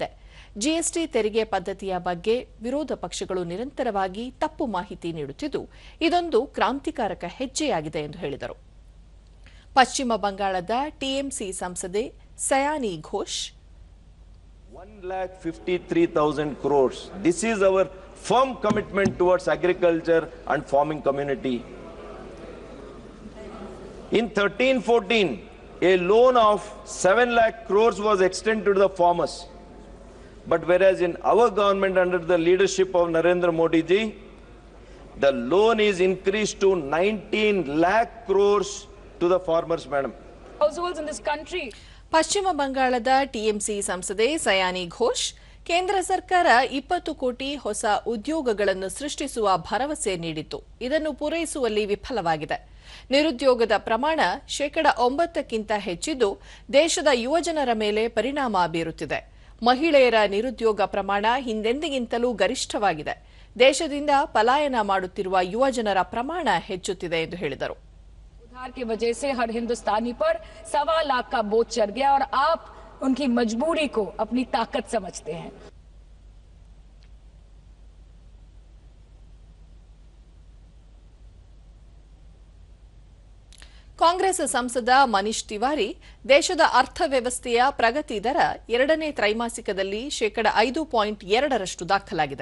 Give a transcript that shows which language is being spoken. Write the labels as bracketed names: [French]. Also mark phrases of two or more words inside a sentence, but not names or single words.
[Kannada] ಜಿಎಸ್ಟಿ ತೆರಿಗೆ ಪದ್ಧತಿಯ ಬಗ್ಗೆ ವಿರೋಧ ಪಕ್ಷಗಳು ನಿರಂತರವಾಗಿ ತಪ್ಪು ಮಾಹಿತಿ ನೀಡುತ್ತಿದ್ದು, ಇದೊಂದು ಕ್ರಾಂತಿಕಾರಕ ಹೆಜ್ಜೆಯಾಗಿದೆ ಎಂದು ಹೇಳಿದರು. ಪಶ್ಚಿಮ ಬಂಗಾಳದ ಟಿಎಂಸಿ ಸಂಸದೆ ಸಯಾನಿ ಘೋಷ್ [English] 1,53,000 crores. This is our firm commitment towards agriculture and farming community. In 13-14, a loan of 7 lakh crores was extended to the farmers. But whereas in our government under the leadership of Narendra Modi ji, the loan is increased to 19 lakh crores to the farmers, madam. Households in this country. [Kannada] ಪಶ್ಚಿಮ ಬಂಗಾಳದ ಟಿಎಂಸಿ ಸಂಸದೆ ಸಯಾನಿ ಘೋಷ್, ಕೇಂದ್ರ ಸರ್ಕಾರ 20 ಕೋಟಿ ಹೊಸ ಉದ್ಯೋಗಗಳನ್ನು ಸೃಷ್ಟಿಸುವ ಭರವಸೆ ನೀಡಿತ್ತು. ಇದನ್ನು ಪೂರೈಸುವಲ್ಲಿ ವಿಫಲವಾಗಿದೆ. ನಿರುದ್ಯೋಗದ ಪ್ರಮಾಣ 9%ಕ್ಕಿಂತ ಹೆಚ್ಚಿದ್ದು, ದೇಶದ ಯುವಜನರ ಮೇಲೆ ಪರಿಣಾಮ ಬೀರುತ್ತಿದೆ. ಮಹಿಳೆಯರ ನಿರುದ್ಯೋಗ ಪ್ರಮಾಣ ಹಿಂದೆಂದಿಗಿಂತಲೂ ಗರಿಷ್ಠವಾಗಿದೆ. ದೇಶದಿಂದ ಪಲಾಯನ ಮಾಡುತ್ತಿರುವ ಯುವಜನರ ಪ್ರಮಾಣ ಹೆಚ್ಚುತ್ತಿದೆ ಎಂದು ಹೇಳಿದರು. [Hindi] उधार की वजह से हर हिंदुस्तानी पर 1.25 लाख का बोझ चढ़ गया और आप उनकी मजबूरी को अपनी ताकत समझते हैं. [Kannada] ಕಾಂಗ್ರೆಸ್ ಸಂಸದ ಮನೀಶ್ ತಿವಾರಿ, ದೇಶದ ಅರ್ಥವ್ಯವಸ್ಥೆಯ ಪ್ರಗತಿ ದರ 2ನೇ ತ್ರೈಮಾಸಿಕದಲ್ಲಿ 5.2% ದಾಖಲಾಗಿದೆ.